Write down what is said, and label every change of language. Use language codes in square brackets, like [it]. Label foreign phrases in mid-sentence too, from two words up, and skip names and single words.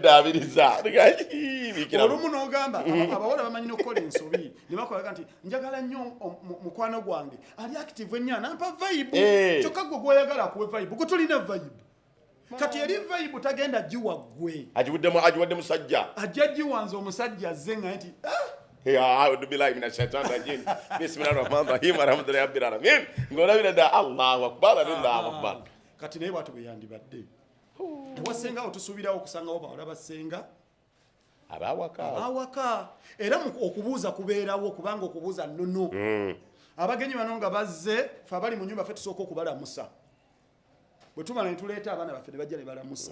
[lg] olumu n'ogamba abawala bamanyi n'okukola ensobi ne bakolaga nti njagala nnyo mukwano gwange ali active ennyo nampa vibe kyokka gwe gw'oyagala akuwe vibe gwe tolina vibe kati eri vibe tagenda giwa ggwe agiwadde musajja ajja giwanze omusajja azze nga nti [ar] أعوذ بالله من الشيطان الرجيم بسم الله الرحمن الرحيم الحمد لله رب العالمين [lg] ng'olabira ddala [ar] الله أكبر الله أكبر. [lg] Kati naye bw'atyo bwe yandibadde ewa Ssenga otusuubirawo okusangawo bawala ba Ssenga abawaka era okubuuza kubeerawo kubanga okubuuza nnono. Abagenyi bano nga bazze ffe abali mu nnyumba ffe tusooka okubalamusa bwe tumala ne tuleeta abaana baffe ne bajja ne balamusa.